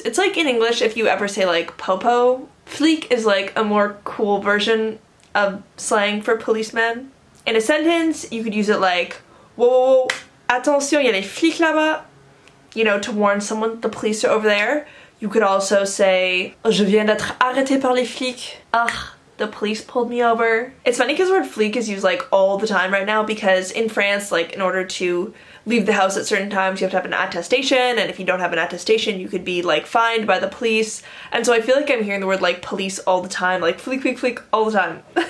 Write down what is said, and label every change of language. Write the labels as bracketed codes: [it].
[en] It's like in English if you ever say like popo. Fleek is like a more cool version of slang for policemen. In a sentence, you could use it like, whoa, [fr] attention, y a les flics là-bas. [en] You know, to warn someone the police are over there. You could also say, [fr] je viens d'être arrêté par les flics. [en] Ah, the police pulled me over. It's funny because the word fleek is used like all the time right now because in France, like in order to leave the house at certain times, you have to have an attestation, and if you don't have an attestation, you could be like fined by the police. And so I feel like I'm hearing the word like police all the time, like fleek, fleek, fleek all the time.